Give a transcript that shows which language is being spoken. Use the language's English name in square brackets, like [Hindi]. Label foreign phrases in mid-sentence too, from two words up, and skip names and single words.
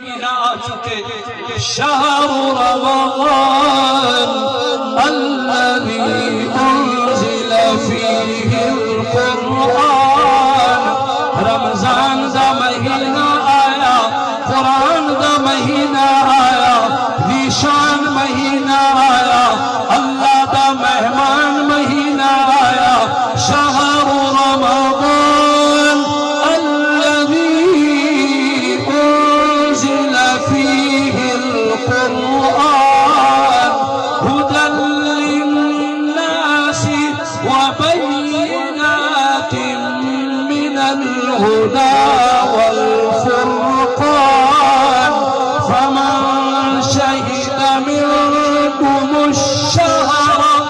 [Punjabi] مہینہ آ چکے [Arabic] شہر رمضان الذي انزل فيه [Punjabi] القرآن رمضان دا مہینہ آیا قرآن دا مہینہ آیا ذیشان مہینہ آیا اللہ دا مہمان مہینہ آیا [Arabic] شہر رمضان الذي انزل فيه القرآن هدى للناس وبينات من الهدى والفرقان فمن شهد منكم الشهر